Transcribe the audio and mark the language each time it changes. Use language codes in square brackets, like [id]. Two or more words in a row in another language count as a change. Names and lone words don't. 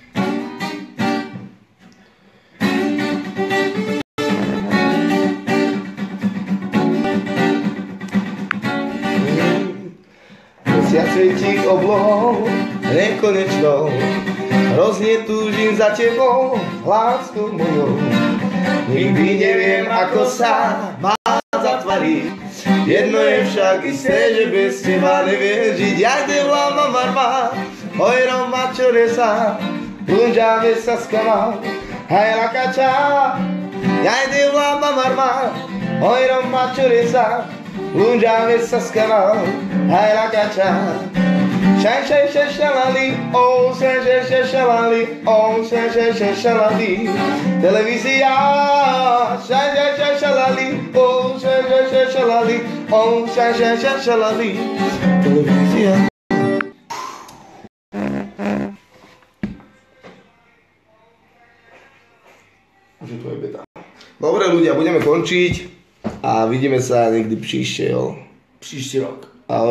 [sk] Mesiac svietí oblohou nekonečnou, hrozne túžim za tebou, lásku mojou. Nikdy neviem, ako sa má zatvarí. Jedno je však isté, že bez teba neviem žiť. [rom] Ja te vláma varma, oj Roma čoresa, punžáme sa skama, aj lakača. Ja te vláma varma, oj Roma čoresa, punžáme sa skama, aj lakača. Shai shai shai shalali, oh shai shai shai shalali, oh shai shai shai shalali. Televízia, shai shai shai shalali, oh shai shai shai shalali, oh shai shai shai shalali. [sk] Televízia. Už je to aj beta. Dobre ľudia, budeme končiť a vidíme sa niekdy príšte, jo. [cs] Příští rok.